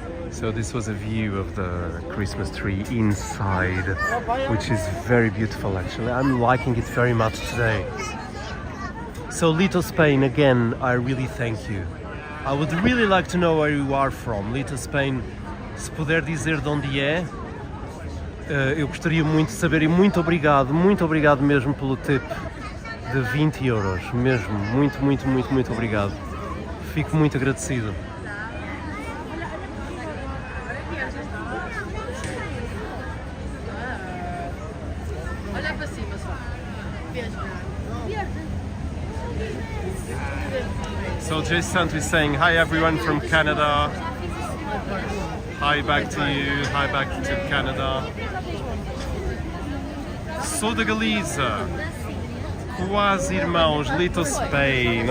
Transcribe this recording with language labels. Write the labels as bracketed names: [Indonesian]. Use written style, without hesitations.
[English] So this was a view of the Christmas tree inside, which is very beautiful actually. I'm liking it very much today. So Little Spain, again, I really thank you. I would really like to know where you are from. [Portuguese] Little Spain, se puder dizer de onde é, eu gostaria muito de saber e muito obrigado mesmo pelo tip de 20 euros, mesmo, muito obrigado. Fico muito agradecido. [English] So Jay Santos is saying hi everyone from Canada. Hi back to you, hi back to Canada. [Portuguese] Sou da Galiza. Quase irmãos, Little Spain.